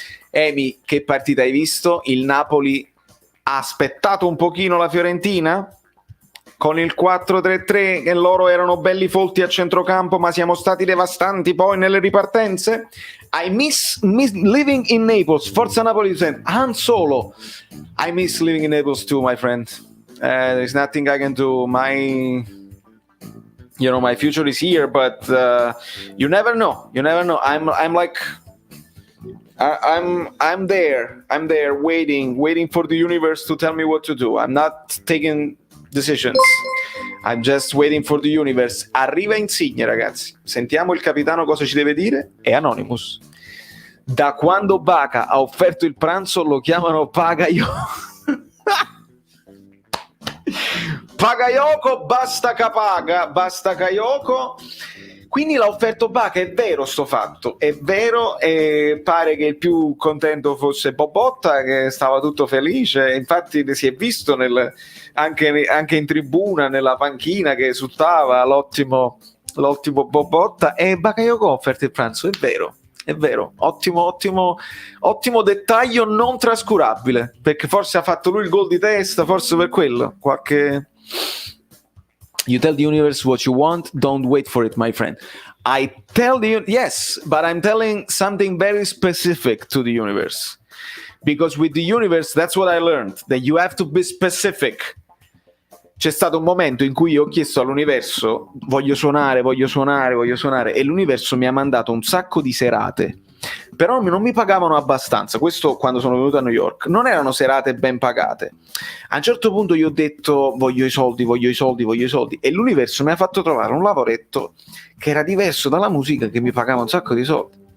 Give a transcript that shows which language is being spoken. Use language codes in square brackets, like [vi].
[it] Emi, che partita hai visto? Il Napoli ha aspettato un pochino la Fiorentina con il 4-3-3, che loro erano belli folti a centrocampo, ma siamo stati devastanti poi nelle ripartenze. [en] I miss living in Naples. [it] Forza Napoli. [en] Han Solo. I miss living in Naples too, my friend. There's nothing I can do. My future is here, but you never know. I'm like, I'm there, waiting for the universe to tell me what to do. I'm not taking decisions. I'm just waiting for the universe. [it] Arriva Insigne, ragazzi. Sentiamo il capitano cosa ci deve dire. È Anonymous. Da quando Baca ha offerto il pranzo lo chiamano Pagaio. Pagaioko, basta Caioko. Quindi l'ha offerto Baca, è vero sto fatto, è vero, e pare che il più contento fosse Bobotta, che stava tutto felice. Infatti si è visto anche in tribuna, nella panchina, che esultava l'ottimo Bobotta, e Bakayoko ha offerto il pranzo, è vero, ottimo dettaglio non trascurabile, perché forse ha fatto lui il gol di testa, forse per quello, [en] You tell the universe what you want, don't wait for it, my friend. I tell yes, but I'm telling something very specific to the universe. Because with the universe, that's what I learned, that you have to be specific. [it] C'è stato un momento in cui io ho chiesto all'universo, voglio suonare, e l'universo mi ha mandato un sacco di serate, però non mi pagavano abbastanza. Questo quando sono venuto a New York, non erano serate ben pagate. A un certo punto io ho detto voglio i soldi, e l'universo mi ha fatto trovare un lavoretto che era diverso dalla musica, che mi pagava un sacco di soldi.